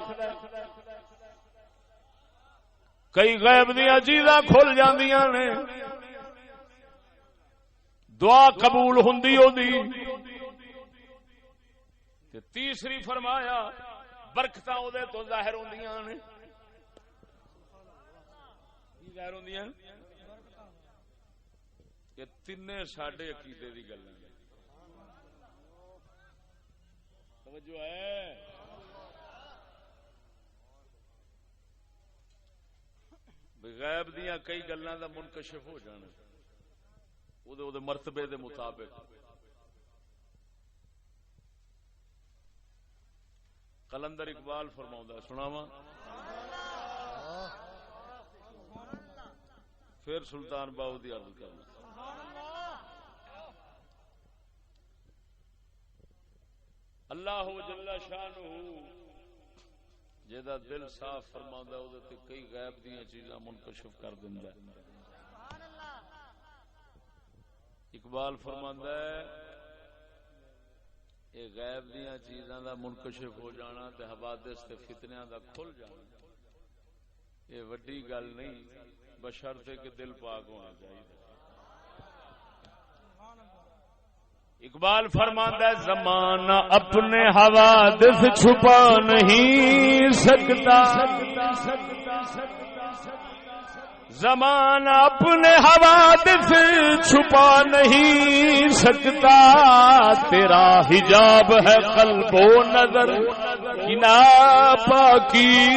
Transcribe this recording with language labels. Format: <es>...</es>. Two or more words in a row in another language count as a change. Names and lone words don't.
<pa>کئی غیب دیاں چیزاں کھل جاندیاں نے، دعا قبول ہوندی ہوندی تے تیسری فرمایا برکتاں او دے تو ظاہر ہوندیاں نے۔ کی ظاہر ہوندیاں؟ یہ 3 ساڈے عقیدے دی گلاں نے۔ توجہ ہے؟ غیب دیاں کئی گلاں دا منکشف ہو جانا او دے مرتبے دے مطابق۔ قلندر اقبال فرماوندا سناواں، پھر سلطان باہو دی عرض کرنا۔ اللہ جل شانہ جیدا دل صاف فرماندا او تے کئی غیب دیاں چیزاں منکشف کر دیندا ہے۔ اقبال فرماندا ہے اے غیب دیاں چیزاں دا منکشف ہو جانا تے حوادث تے فتنیاں دا کھل جانا اے وڈی گل نہیں، بشرطے کہ دل پاک ہونا چاہیے۔</pa> <ur>اقبال فرماتا ہے زمانہ اپنے حوادث چھپا نہیں سکتا، زمانہ اپنے حوادث چھپا نہیں سکتا، تیرا حجاب ہے قلب و نظر کی ناپاکی۔</ur>